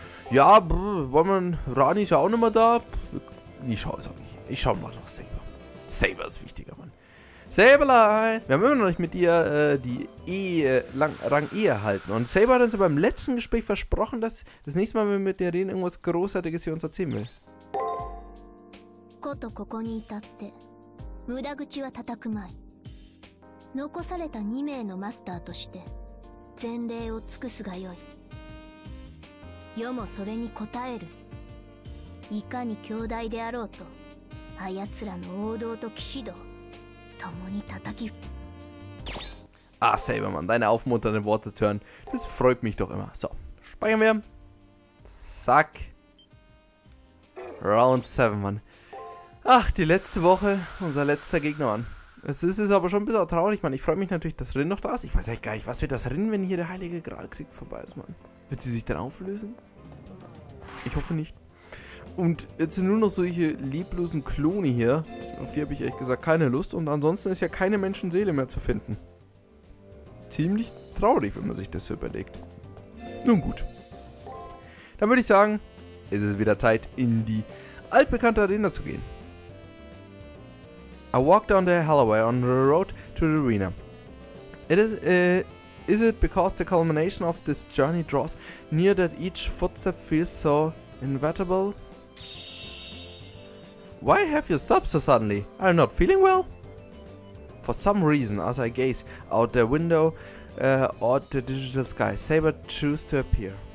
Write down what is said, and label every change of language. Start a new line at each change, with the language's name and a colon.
German: Ja, wollen wir... Ranis ja auch nicht mehr da. Ich schaue es auch nicht. Ich schaue mal nach Saber. Saber ist wichtiger, Mann. Saberlein! Wir haben immer noch nicht mit dir die Rang E erhalten. Und Saber hat uns beim letzten Gespräch versprochen, dass das nächste Mal, wenn wir mit dir reden, irgendwas Großartiges hier uns erzählen will.
Japanese: ことここに至って無駄口は叩くまい。残された2名のマスターとして前例を尽くすがよい。世もそれに応える。いかに強大であろうと、あやつらの王道と騎士道共に叩き。
German: Ah, Sabermann, deine aufmunternden Worte zu hören, das freut mich doch immer. So, speichern wir. Zack. Round 7, Mann. Ach, die letzte Woche, unser letzter Gegner, Mann. Es ist aber schon ein bisschen traurig, Mann. Ich freue mich natürlich, dass Rin noch da ist. Ich weiß echt gar nicht, was wird das Rin, wenn hier der Heilige Gralkrieg vorbei ist, Mann? Wird sie sich dann auflösen? Ich hoffe nicht. Und jetzt sind nur noch solche leblosen Klone hier. Auf die habe ich ehrlich gesagt keine Lust. Und ansonsten ist ja keine Menschenseele mehr zu finden. Ziemlich traurig, wenn man sich das so überlegt. Nun gut. Dann würde ich sagen, ist es wieder Zeit, in die altbekannte Arena zu gehen.
English: I walk down the hallway on the road to the arena. Is it because the culmination of this journey draws near that each footstep feels so inevitable? Why have you stopped so suddenly? Are you not feeling well? For some reason, as I gaze out the window at the digital sky, Saber chooses to appear.